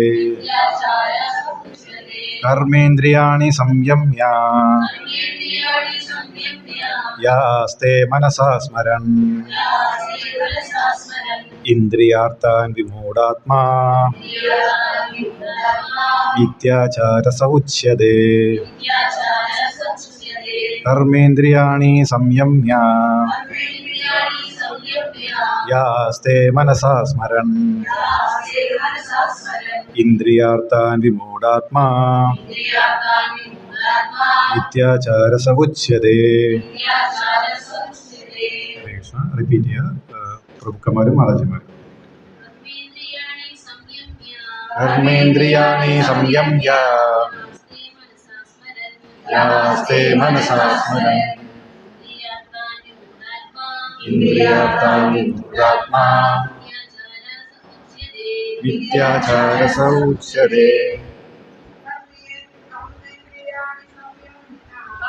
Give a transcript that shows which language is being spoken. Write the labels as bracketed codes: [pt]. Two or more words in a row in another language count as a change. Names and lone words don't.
[sa] കർമ്മേന്ദ്രിയാണി സംയമ്യ യാസ്തേ മനസാ സ്മരൻ ഇന്ദ്രിയാർത്ഥാൻ വിമൂഢാത്മാ മിഥ്യാചാരസ ഉച്യതേ. കർമ്മേന്ദ്രിയാണി സംയമ്യ യാസ്തേ മനസാ സ്മരൻ ഇന്ദ്രിയാർത്ഥാൻ വിമൂഢാത്മാ മിഥ്യാചാരസ ഉച്യതേ. [ml] റിപ്പീറ്റ് ചെയ്യുക, പ്രഭുക്കന്മാരും മാതാജിമാരും. [sa] കർമ്മേന്ദ്രിയാണി സംയമ്യ യാസ്തേ മനസാ സ്മരൻ ഇന്ദ്രിയാർത്ഥാൻ വിമൂഢാത്മാ മിഥ്യാചാരസ ഉച്യതേ.